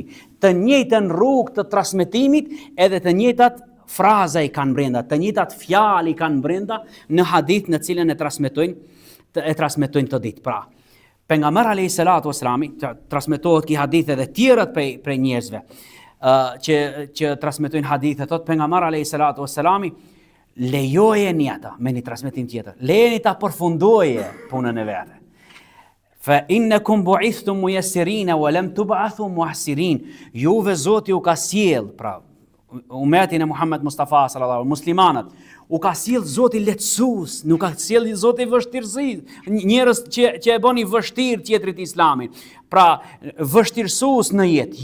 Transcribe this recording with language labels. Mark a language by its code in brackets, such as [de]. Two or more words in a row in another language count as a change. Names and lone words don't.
[sq] Të njëjtën rrugë të transmetimit edhe të njëjtat fraza i kanë brenda, të njëjtat fjalë i kanë brenda në hadith në cilën e transmetojnë të ditë. Pra, pejgamberi [ar] عليه الصلاة والسلام [sq] transmetohet ki hadithe dhe tjerat prej njerëzve që transmetojnë hadithe, thot pejgamberi [ar] عليه الصلاة والسلام, [sq] lejojeni ata me një transmetim tjetër. Lejeni ta përfundoje punën e vete. [ar] فإنكم بعثتم ميسرين ولم تبعثوا معسرين. [sq] Juve Zoti u ka sjell, pra umetin e Muhammed Mustafa [ar] صلى الله عليه [sq] muslimanat, u ka sjell Zoti lehtësues, nuk ka sjell Zoti vështirësi, njerëz që e bëni vështirë tjetrit islamin. Pra vështirësues në jetë.